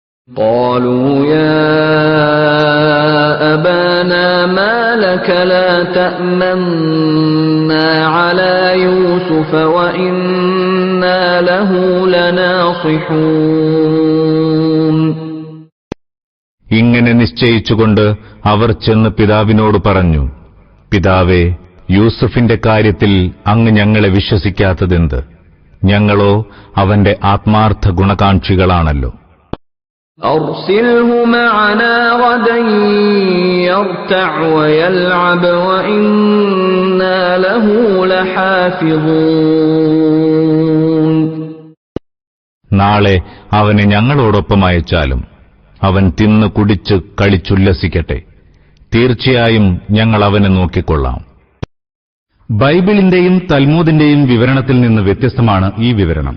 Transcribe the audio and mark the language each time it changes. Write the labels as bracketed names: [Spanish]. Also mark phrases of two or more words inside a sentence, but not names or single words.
[Arabic] قالوا يا أبانا ما لك لا تأمنا على يوسف وإنا له لناصحون. [Malayalam] ഇങ്ങനെ നിശ്ചയിച്ചുകൊണ്ട് അവർ ചെന്ന് പിതാവിനോട് പറഞ്ഞു, പിതാവേ, യൂസുഫിന്റെ കാര്യത്തിൽ അങ്ങ് ഞങ്ങളെ വിശ്വസിക്കാത്തതെന്ത്? ഞങ്ങളോ അവന്റെ ആത്മാർത്ഥ ഗുണകാംക്ഷികളാണല്ലോ. [Arabic] أرسله معنا غدا يرتع ويلعب وإنا له لحافظون. [Malayalam] നാളെ അവനെ ഞങ്ങളോടൊപ്പം അയച്ചാലും അവൻ തിന്നു കുടിച്ച് കളിച്ചുല്ലസിക്കട്ടെ. തീർച്ചയായും ഞങ്ങൾ അവനെ നോക്കിക്കൊള്ളാം. ബൈബിളിന്റെയും തൽമൂദിന്റെയും വിവരണത്തിൽ നിന്ന് വ്യത്യസ്തമാണ് ഈ വിവരണം.